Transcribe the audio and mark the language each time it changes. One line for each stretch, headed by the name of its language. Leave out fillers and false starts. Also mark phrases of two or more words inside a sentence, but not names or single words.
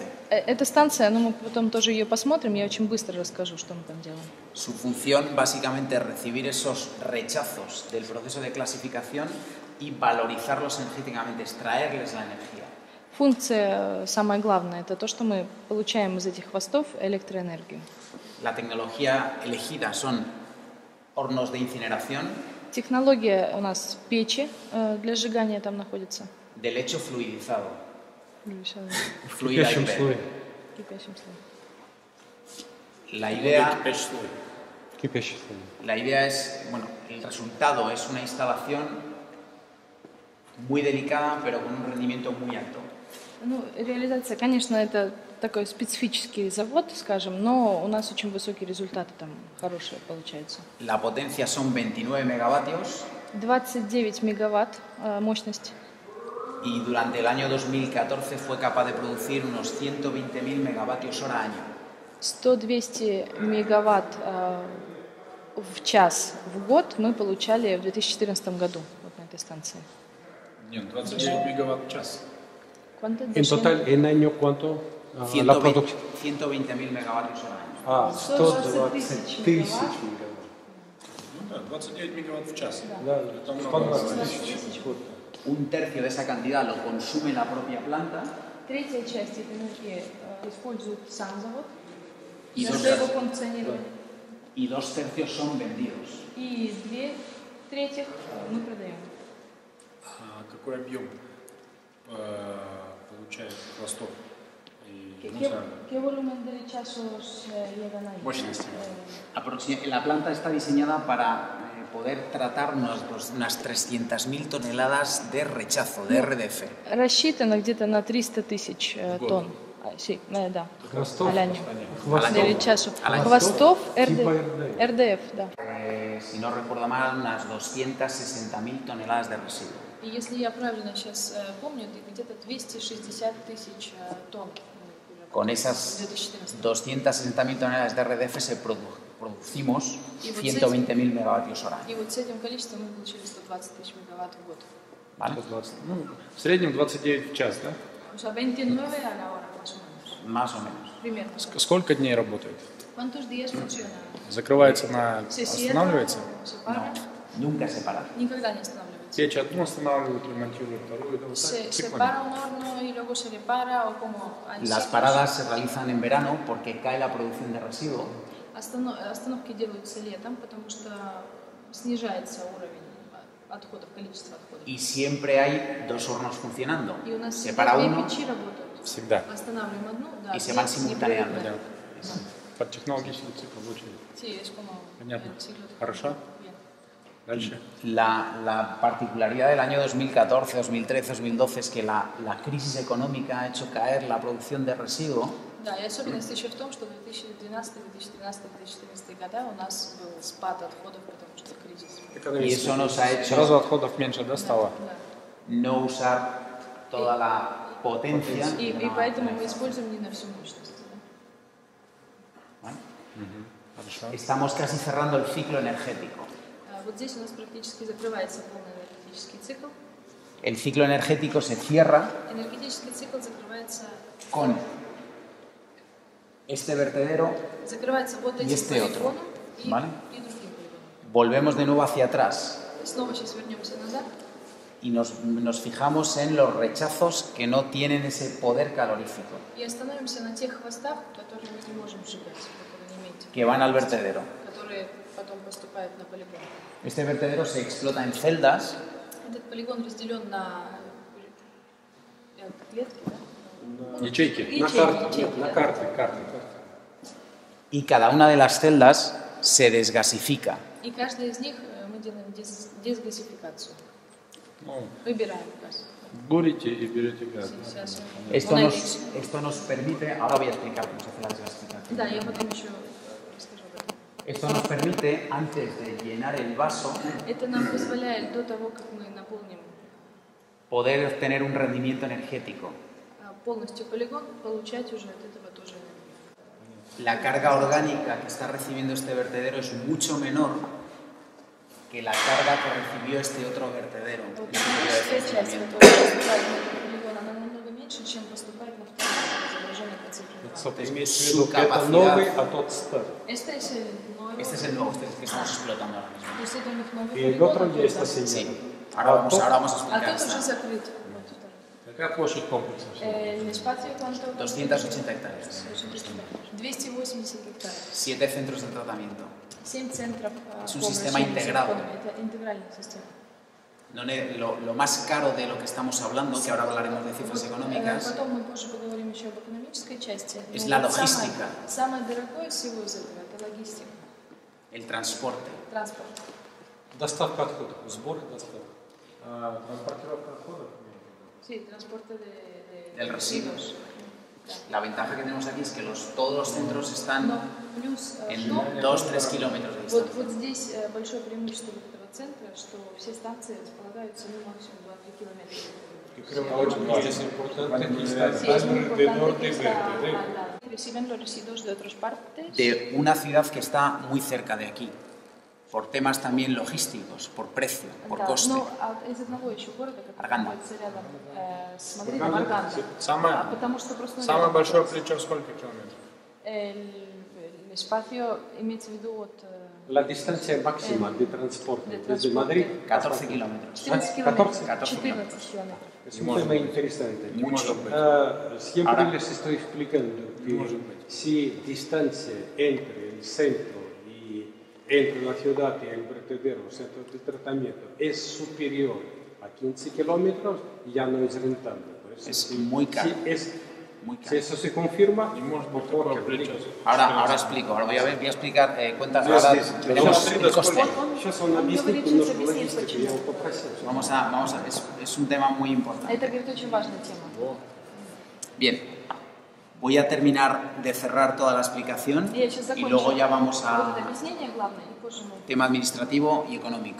Russian: Эта станция, мы потом тоже ее посмотрим, я очень быстро расскажу, что мы там делаем.
Spanish: Su función básicamente es recibir esos rechazos del proceso de clasificación y valorizarlos energéticamente, extraerles la energía.
Russian: Функция самая главная, это то, что мы получаем из этих хвостов электроэнергию.
Spanish: La tecnología elegida son hornos de incineración.
Russian: Технология у нас печи для сжигания там находится.
Spanish: De lecho fluidizado.
Russian: Кипящем слое.
Spanish: La idea.
Russian: Кипящий слой.
Spanish: La idea es, bueno, el resultado es una instalación muy delicada, pero con un rendimiento muy alto.
Russian: Ну, реализация, конечно, это такой специфический завод, скажем, но у нас очень высокие результаты там хорошие получаются.
Spanish: La potencia son 29 megavatios.
Russian: 29 мегаватт мощность.
Spanish: Y durante el año 2014 fue capaz de producir unos 120.000 megavatios hora año.
Russian: 100-200 мегаватт в час в год мы получали в 2014 году вот на этой станции. Нет, 29 мегаватт в час.
Spanish: En total, en año, ¿cuánto? 120.000 megavatios hora año.
Russian: 120 тысяч мегаватт. Ну да, 29 мегаватт в час. Да, 120 тысяч.
Spanish: Un tercio de esa cantidad lo consume la propia planta.
Russian: Третья часть этой энергии использует сам завод.
Spanish: Y dos tercios son vendidos.
Russian: И 2/3 мы продаем. А какой объем получает хвостов и
Spanish: ¿Qué volumen de rechazos llegan ahí?
Russian: мощности?
Spanish: La planta está diseñada para poder tratar unas 300.000 toneladas de rechazo, de RDF.
Russian: Рассчитано где-то на 300 тысяч тонн.
Spanish: Sí, да.
Russian: Хвостов?
Spanish: Al año.
Russian: Хвостов РДФ, да.
Spanish: Si no recuerdo mal, unas 260.000 toneladas de residuo.
Russian: И если я правильно сейчас помню, где-то 260 тысяч тонн.
Spanish: Con esas 260.000 toneladas de RDF producimos 120.000 megavatios hora.
Russian: И вот с этим количеством мы получили 120 тысяч мегаватт в год.
Spanish: ¿Vale?
Russian: В среднем 29 в час, да?
Spanish: O sea, 29 a la hora, más o menos. Más o menos.
Russian: Примерно. Сколько дней работает?
Spanish: ¿Cuántos días funciona?
Russian: Закрывается на... Останавливается?
Spanish: No, nunca se para.
Russian: Никогда не останавливается. Печь одну останавливают, ремонтируют вторую.
Spanish: Se para un horno y luego se repara o como... Las paradas se realizan en verano porque cae la producción de residuo.
Russian: Остановки делаются летом, потому что снижается уровень отходов, количество отходов.
Spanish: Y siempre hay dos hornos funcionando.
Russian: И у нас
Spanish: se para uno
Russian: всегда. Останавливаем одну, да,
Spanish: y se van simultaneando.
Russian: Под технологический цикл очень.
Spanish: Sí, es como...
Russian: Понятно. Хорошо. Дальше.
Spanish: La particularidad del año 2014, 2013, 2012 es que la crisis económica ha hecho caer la producción de residuo.
Russian: Да, и особенность еще в том, что в 2012, 2013, 2014 года у нас был спад отходов, потому что кризис.
Spanish: Y eso nos ha hecho
Russian: сразу отходов меньше, да, стало?
Spanish: No usar toda la potencia.
Russian: И поэтому мы используем не на всю мощность.
Spanish: ¿Vale?
Russian: Хорошо.
Spanish: Estamos casi cerrando el ciclo energético.
Russian: Вот здесь у нас практически закрывается полный энергетический цикл.
Spanish: El ciclo energético se cierra
Russian: Энергетический цикл закрывается
Spanish: con este vertedero
Russian: вот
Spanish: y
Russian: этим
Spanish: este otro.
Russian: полигоном
Spanish: ¿Vale?
Russian: и другим полигоном.
Spanish: Volvemos de nuevo hacia atrás
Russian: Снова сейчас вернемся назад
Spanish: y nos fijamos en los rechazos que no tienen ese poder calorífico,
Russian: и остановимся на тех хвостах, которые мы не можем сжигать, которые не имеют,
Spanish: que van al vertedero.
Russian: которые потом поступают на полигон.
Spanish: Este vertedero se explota en celdas
Russian: Этот полигон разделен на клетки, да? Ячейки. Ячейки, На да. карте.
Spanish: y cada una de las celdas se desgasifica.
Russian: И каждая из них мы делаем дезгазификацию. Ну, Выбираем газ. бурите и берете газ. Сейчас
Spanish: Esto nos permite, ahora voy a explicar cómo se hace la desgasificación.
Russian: Да, я потом еще расскажу об этом.
Spanish: Esto nos permite, antes de llenar el vaso,
Russian: Это нам позволяет до того, как мы наполним
Spanish: poder tener un rendimiento energético.
Russian: полностью полигон, получать уже от этого тоже энергию.
Spanish: La carga orgánica que está recibiendo este vertedero es mucho menor que la carga que recibió este otro vertedero.
Russian: Вот
Spanish: en el periodo de
Russian: техническая часть,
Spanish: funcionamiento.
Russian: которая поступает на этот полигон, она намного меньше, чем поступает на второй заложение концентрации. Имеется в
Spanish: Su
Russian: виду, это
Spanish: capacidad-
Russian: новый, а тот старый.
Spanish: Este es el nuevo. Este es el nuevo que estamos explotando ahora mismo.
Russian: То есть это у них новый
Spanish: И el
Russian: полигон,
Spanish: otro
Russian: а
Spanish: ya
Russian: тут
Spanish: está
Russian: закрыт.
Spanish: Sí. sellado. Ahora vamos a
Russian: А
Spanish: explicar
Russian: тут уже
Spanish: esta.
Russian: закрыт. Вот второй. Какая площадь комплекса?
Spanish: El espacio, ¿cuánto? 280 hectáreas.
Russian: 280 гектаров.
Spanish: 7 centros de tratamiento.
Russian: 7 центров
Spanish: Es un
Russian: по
Spanish: sistema
Russian: обращению с
Spanish: integrado.
Russian: отходами. Это интегральная система.
Spanish: Lo más caro de lo que estamos hablando, que ahora hablaremos de cifras económicas,
Russian: Потом мы позже поговорим еще об экономической части.
Spanish: Es
Russian: Но
Spanish: la
Russian: вот
Spanish: logística.
Russian: Самое дорогое всего из этого – это логистика,
Spanish: el transporte.
Russian: транспорт. Доставка отходов, сбор и доставка. Транспортировка отходов?
Spanish: Sí, transporte Del residuo. residuos. La ventaja que tenemos aquí es que todos los centros están
Russian: Но плюс
Spanish: en
Russian: что?
Spanish: 2-3 kilómetros de distancia.
Russian: Вот здесь большое преимущество вот этого центра, что все станции располагаются максимум 2-3 километра.
Spanish: Y creo que ahora es importante que está Sí, es muy importante que está verde. reciben los residuos de otras partes. De una ciudad que está muy cerca de aquí, por temas también logísticos, por precio, por
Russian: Да,
Spanish: coste.
Russian: но из одного еще города, который Арганда. находится рядом с Мадридом, Арганда. Потому что просто Самое большое плечо сколько километров?
Spanish: El espacio,
Russian: имеется в виду от
Spanish: La distancia máxima de transporte de desde transporte. Madrid 14 kilómetros.
Russian: 14 14 километров. 14 километров.
Spanish: es un tema interesante. Mucho. Siempre Ahora- les estoy explicando que si distancia entre el centro y entre la ciudad y el vertedero, centro de tratamiento, es superior a 15 kilómetros, ya no es rentable. Por eso, Es muy caro. Muy Si caro. eso se confirma,
Russian: Не может быть
Spanish: mejor
Russian: такое
Spanish: que
Russian: плечо.
Spanish: Ahora explico, ahora voy a explicar cuentas. Sí, Ahora sí, sí. veremos Sí, el coste.
Russian: Сейчас он Он объяснит говорит, немножко сейчас объяснит, логистику, почему. я его попросил.
Spanish: Es un tema muy importante.
Russian: Это, говорит, очень важная тема.
Spanish: Bien, voy a terminar de cerrar toda la explicación
Russian: Я сейчас
Spanish: y
Russian: закончу
Spanish: luego ya vamos
Russian: вот
Spanish: a
Russian: это объяснение главное, и позже мы
Spanish: tema administrativo y económico.